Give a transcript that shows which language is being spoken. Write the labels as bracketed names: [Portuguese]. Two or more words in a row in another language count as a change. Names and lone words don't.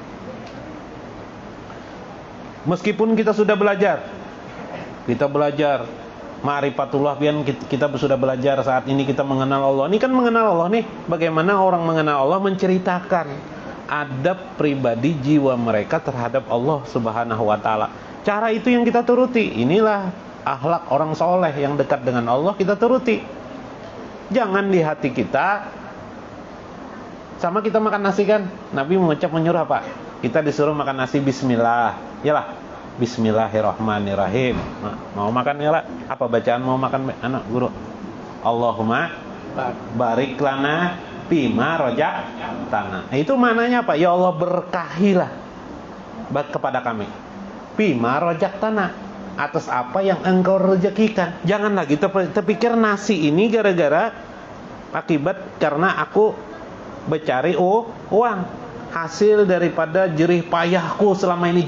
[Indonesian] Meskipun kita sudah belajar, ma'rifatullah, kita sudah belajar saat ini, kita mengenal Allah. Ini kan mengenal Allah nih. Bagaimana orang mengenal Allah, menceritakan adab pribadi jiwa mereka terhadap Allah Subhanahu wa Ta'ala. Cara itu yang kita turuti. Inilah akhlak orang soleh yang dekat dengan Allah, kita turuti. Jangan di hati kita, sama kita makan nasi kan, Nabi menyuruh apa? Kita disuruh makan nasi bismillah. Yalah, bismillahirrahmanirrahim. Mau makan ya lah. Apa bacaan mau makan anak guru? [Arabic] اللهم بارك لنا بما رزقتنا. [Indonesian] Itu maknanya apa? Ya Allah, berkahilah kepada kami [Arabic] بما رزقتنا, [Indonesian] atas apa yang engkau rezekikan. Jangan lagi terpikir nasi ini gara-gara akibat karena aku mencari uang, hasil daripada jerih payahku selama ini.